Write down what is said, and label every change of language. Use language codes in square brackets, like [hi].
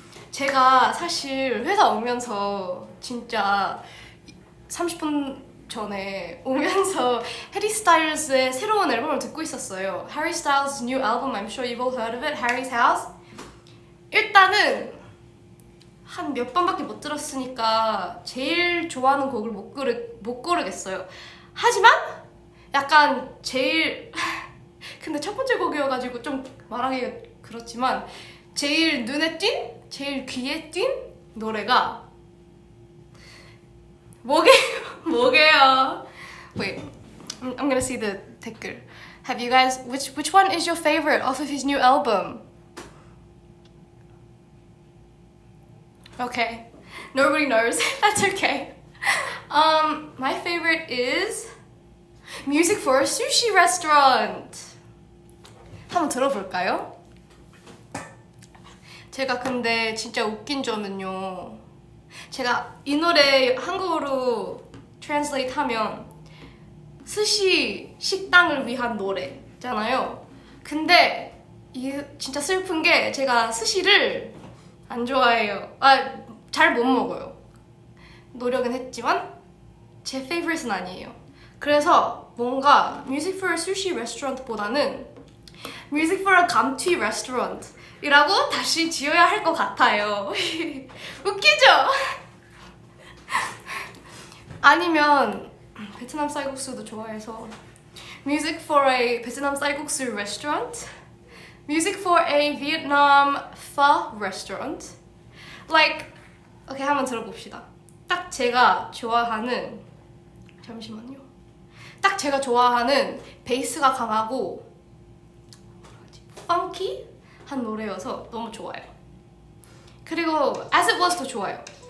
[ko] 제가 사실 회사 오면서 진짜 30분 전에 오면서 해리 스타일즈의 새로운 앨범을 듣고 있었어요. [en] Harry Styles' new album, I'm sure you've all heard of it, Harry's House. [ko] 일단은 한 몇 번밖에 못 들었으니까 제일 좋아하는 곡을 못 고르겠어요. 하지만 약간 제일 근데 첫 번째 곡이어가지고 좀 말하기가 그렇지만 제일 눈에 띈, 제일 귀에 띈 노래가 뭐게요? [en] Wait, I'm gonna see the 댓글. Have you guys, which one is your favorite off of his new album? Okay, nobody knows. That's okay. My favorite is Music for a Sushi Restaurant. [ko] 한번 들어볼까요? 제가 근데 진짜 웃긴 점은요. 제가 이 노래 한국어로 translate 하면 스시 식당을 위한 노래잖아요. 있잖아요. 근데 이 진짜 슬픈 게 제가 스시를 안 좋아해요. 잘 못 먹어요. 노력은 했지만 제 페이보릿은 아니에요. 그래서 뭔가 Music for a Sushi Restaurant보다는 Music for a 감튀 Restaurant 이라고 다시 지어야 할 것 같아요. 웃기죠? 아니면 베트남 쌀국수도 좋아해서 [en] Music for a [ko] 베트남 쌀국수 [en] Restaurant, Music for a Vietnam Pho Restaurant. [ko] Like, 오케이, 한번 들어봅시다. 딱 제가 좋아하는, 잠시만요. 딱 제가 좋아하는 베이스가 강하고 펑키 한 노래여서 너무 좋아요. 그리고 As It Was도 좋아요.